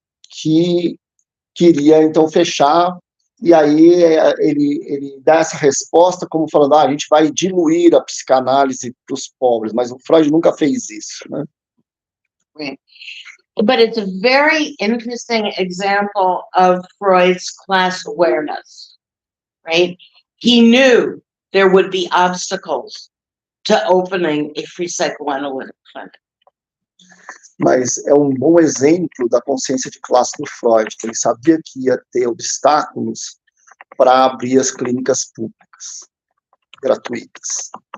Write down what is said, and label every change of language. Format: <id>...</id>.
<pt>Que queria, então, fechar, e aí ele dá essa resposta como falando, a gente vai diluir a psicanálise para os pobres, mas o Freud nunca fez isso, né?</pt> <en>Right. But it's a very interesting example of Freud's class awareness, right? He knew there would be obstacles to opening a free psychoanalytic clinic.</en> <pt>Mas é um bom exemplo da consciência de classe do Freud. Ele sabia que ia ter obstáculos para abrir as clínicas públicas, gratuitas.</pt>